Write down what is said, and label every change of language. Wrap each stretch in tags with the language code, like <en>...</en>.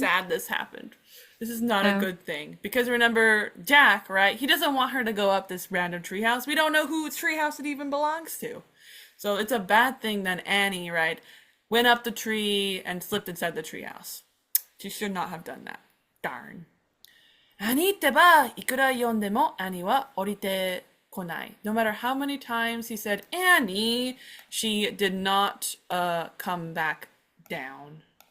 <en>sad this happened. This is not a good thing. Because remember, Jack, right? He doesn't want her to go up this random treehouse. We don't know whose treehouse it even belongs to. So it's a bad thing that Annie, right, went up the tree and slipped inside the treehouse. She should not have done that. Darn.</en> <ja>Annie ってば、いくら呼んでも Annie は降りてこない.</ja> <en>No matter how many times he said Annie, she did not come back down.</en>